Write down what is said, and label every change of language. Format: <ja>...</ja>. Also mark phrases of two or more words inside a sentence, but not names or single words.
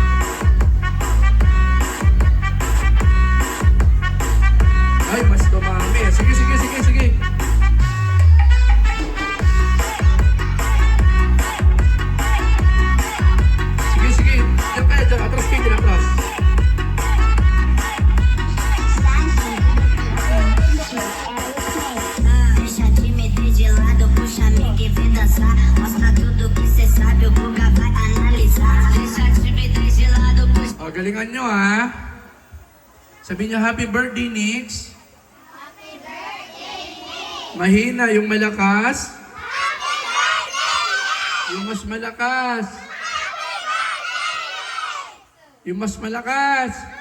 <tl>Ay, mas dumami. Sige, sige, sige, sige. Sige, sige. Diyan kayo, diyan. Atras kayo, diyan atras.</tl> <pt>Deixa de meter de lado, puxa amiga e vem dançar. Mostra tudo que cê sabe, o Guga vai analisar. Deixa de meter de lado, puxa.</pt> <tl>O, galingan nyo, ha? Sabihin nyo,</tl> <en>happy birthday,</en> <tl>Nix.</tl> <en>Happy birthday, Nick!</en> <tl>Mahina, yung malakas. Yung mas malakas. Yung mas malakas.</tl>